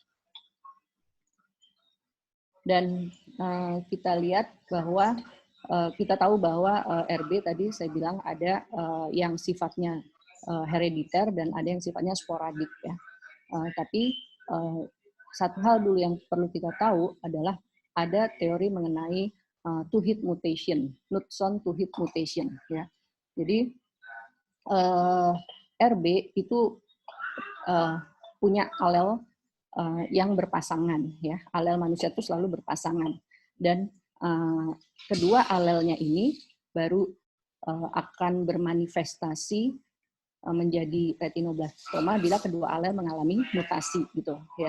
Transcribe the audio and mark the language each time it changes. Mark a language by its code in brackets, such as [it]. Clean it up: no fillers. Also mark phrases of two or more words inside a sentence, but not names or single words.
[id] Dan kita lihat bahwa kita tahu bahwa RB tadi saya bilang ada yang sifatnya herediter dan ada yang sifatnya sporadik ya. Tapi satu hal dulu yang perlu kita tahu adalah ada teori mengenai [en] two-hit mutation, [id] Knudson [en] two-hit mutation [id] ya. Jadi RB itu punya alel yang berpasangan ya. Alel manusia itu selalu berpasangan dan kedua alelnya ini baru akan bermanifestasi menjadi retinoblastoma bila kedua alel mengalami mutasi gitu ya.